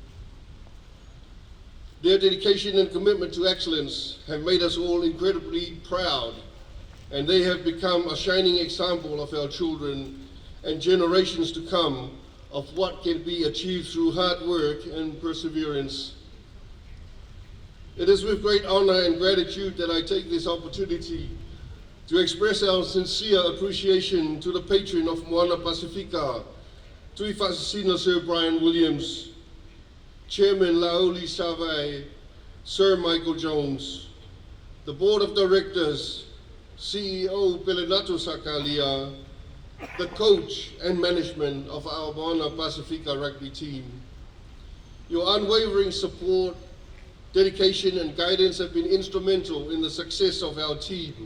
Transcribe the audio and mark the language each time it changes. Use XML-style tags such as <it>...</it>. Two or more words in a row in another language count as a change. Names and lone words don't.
<en>Their dedication and commitment to excellence have made us all incredibly proud, and they have become a shining example of our children and generations to come of what can be achieved through hard work and perseverance. It is with great honor and gratitude that I take this opportunity to express our sincere appreciation to the patron of Moana Pasifika, Tui Whasasina Sir Brian Williams, Chairman Lauli Savai, Sir Michael Jones, the Board of Directors, CEO Pelenato Sakalia, the coach and management of our Moana Pasifika rugby team. Your unwavering support, dedication and guidance have been instrumental in the success of our team.</en>